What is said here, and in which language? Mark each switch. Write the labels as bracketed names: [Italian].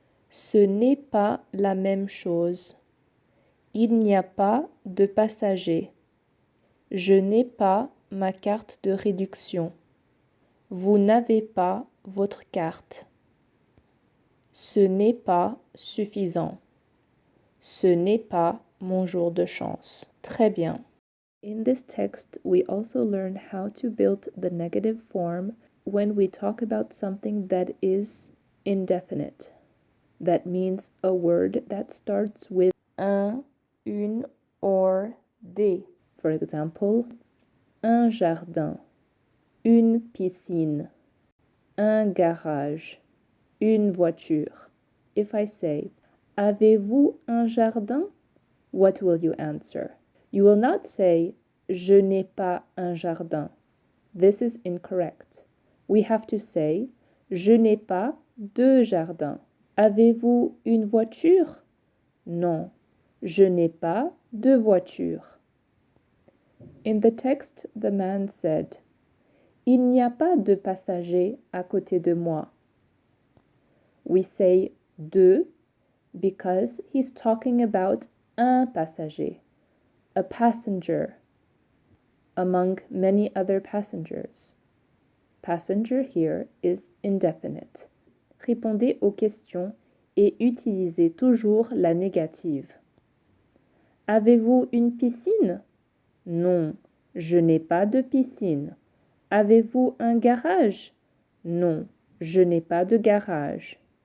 [French] Ce n'est pas la même chose. Il n'y a pas de passager. Je n'ai pas ma carte de réduction. Vous n'avez pas votre carte. Ce n'est pas suffisant. Ce n'est pas mon jour de chance. Très bien. [English] In this text, we also learn how to build the negative form when we talk about something that is indefinite. That means a word that starts with un, une, or des. For example, [French] un jardin, une piscine, un garage, une voiture. [English] If I say, [French] avez-vous un jardin? [English] What will you answer? You will not say, [French] je n'ai pas un jardin. [English] This is incorrect. We have to say, [French] je n'ai pas de jardin. Avez-vous une voiture? Non, je n'ai pas de voiture. [English] In the text, the man said, [French] il n'y a pas de passager à côté de moi. [English] We say de because he's talking about [French] un passager, [English] a passenger, among many other passengers. Passenger here is indefinite. [French] Répondez aux questions et utilisez toujours la négative. Avez-vous une piscine? Non, je n'ai pas de piscine. Avez-vous un garage? Non, je n'ai pas de garage.